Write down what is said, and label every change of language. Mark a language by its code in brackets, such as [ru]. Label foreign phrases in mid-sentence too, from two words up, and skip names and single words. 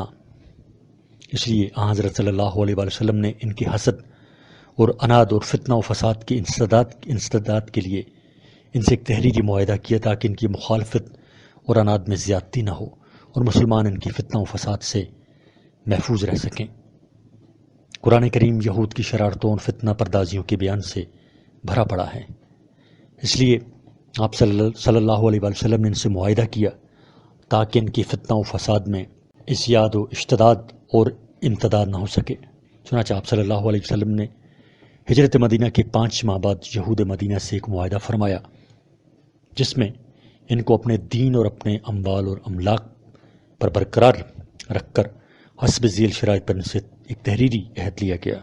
[ur] اس لیے حضرت [ar] صلی اللہ علیہ وآلہ وسلم [ur] نے ان کی حسد اور عناد اور فتنہ و فساد کی انسداد کے لیے ان سے ایک تحریری معاہدہ کیا تاکہ ان کی مخالفت اور عناد میں زیادتی نہ ہو اور مسلمان ان کی فتنہ و فساد سے محفوظ رہ سکیں۔ قرآن کریم یہود کی شرارتوں اور فتنہ پردازیوں کے بیان سے بھرا پڑا ہے، اس لیے آپ [ar] صلی اللہ علیہ وآلہ وسلم [ur] نے ان سے معاہدہ کیا تاکہ ان کی فتنہ و فساد میں ازدیاد و اشتداد اور امتداد نہ ہو سکے۔ چنانچہ آپ [ar] صلی اللہ علیہ وسلم [ur] نے ہجرت مدینہ کے 5 ماہ بعد یہود مدینہ سے ایک معاہدہ فرمایا جس میں ان کو اپنے دین اور اپنے اموال اور املاک پر برقرار رکھ کر حسب ذیل شرائط پر ان سے ایک تحریری عہد لیا گیا۔